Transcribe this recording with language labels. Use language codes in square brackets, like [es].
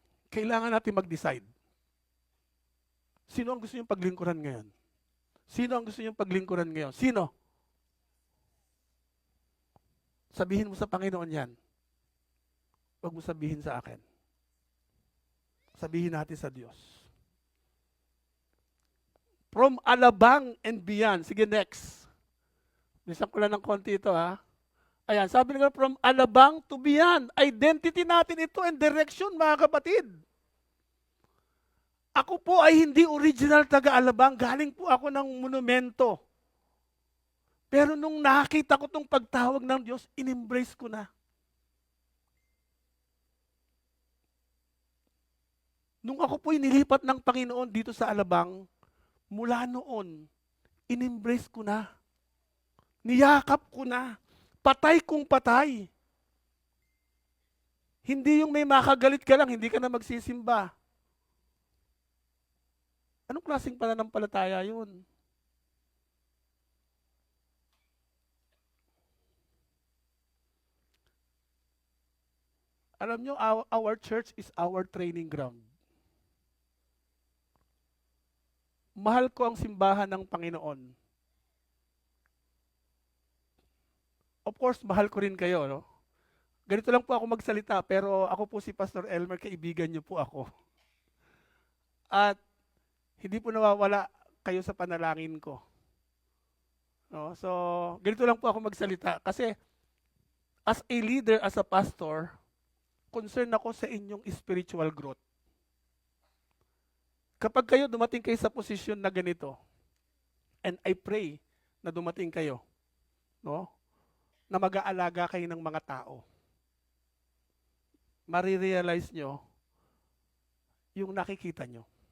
[tl] Kailangan natin mag-decide. Sino ang gusto niyong paglingkuran ngayon? Sino ang gusto niyong paglingkuran ngayon? Sino? Sabihin mo sa Panginoon yan. Huwag mo sabihin sa akin. Sabihin natin sa Diyos. [en] From Alabang and beyond. [tl] Sige, next. Bisan ko lang ng konti ito, ha? Ayan, sabi nga, [en] from Alabang to beyond. [tl] Identity natin ito [en] and direction, [tl] mga kapatid. Ako po ay hindi original taga-Alabang. Galing po ako ng monumento. Pero nung nakita ko itong pagtawag ng Diyos, in-embrace ko na. Nung ako po'y nilipat ng Panginoon dito sa Alabang, mula noon, in-embrace ko na. Niyakap ko na. Patay kung patay. Hindi yung may makagalit ka lang, hindi ka na magsisimba. Anong klaseng pananampalataya yun? Alam nyo, [en] our church is our training ground. [tl] Mahal ko ang simbahan ng Panginoon. [en] Of course, [tl] mahal ko rin kayo, no? Ganito lang po ako magsalita, pero ako po si Pastor Elmer, kaibigan niyo po ako. At hindi po nawawala kayo sa panalangin ko. No? So, ganito lang po ako magsalita. Kasi, [en] as a leader, as a pastor, concerned [tl] ako sa inyong [en] spiritual growth. [tl] Kapag kayo dumating kayo sa posisyon na ganito, [en] and I pray [tl] na dumating kayo, no? Na mag-aalaga kayo ng mga tao, marirealize nyo yung nakikita nyo.